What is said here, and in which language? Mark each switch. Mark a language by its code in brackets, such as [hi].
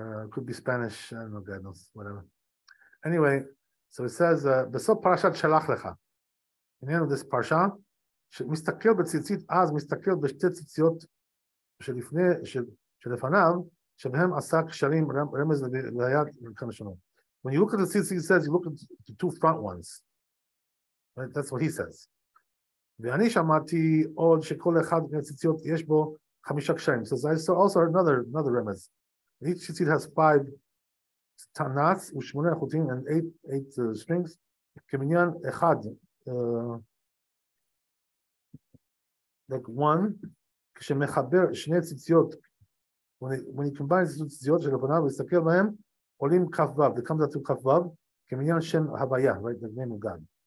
[en] Could be Spanish. I don't know, God knows, whatever. Anyway, so it says, [he] "Besop parashat shalach lecha." [en] In the end of this parsha, [he] שמסתכל בציצית אז מסתכל בשתי ציציות שלפניו, שבהם עשה קשרים רמז להיד וכמה שונות. [en] When you look at the tzitzit, he says you look at the two front ones. Right? That's what he says. [he] ואני שמעתי עוד שכל אחד מהציציות יש בו 5 קשרים. [en] So I saw also another remez. Each tzitzit has 5 knots [he] ו8 חוטים [en] and 8 strings. [he] כמניין אחד, [en] like one, [he] כשמחבר שני ציציות, [en] when he combines the [he] ציציות שלפניו ולהסתכל בהם, עולים כ"ו, [en] it comes out to [he] כ"ו, כמניין שם הוויה, [en] right, the name of God.